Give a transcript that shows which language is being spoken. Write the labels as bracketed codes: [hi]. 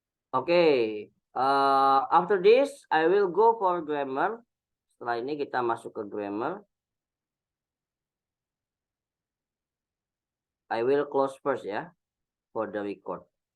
[en] Oke, after this I will go for grammar. [id] Setelah ini kita masuk ke grammar. [en] I will close first ya for the record.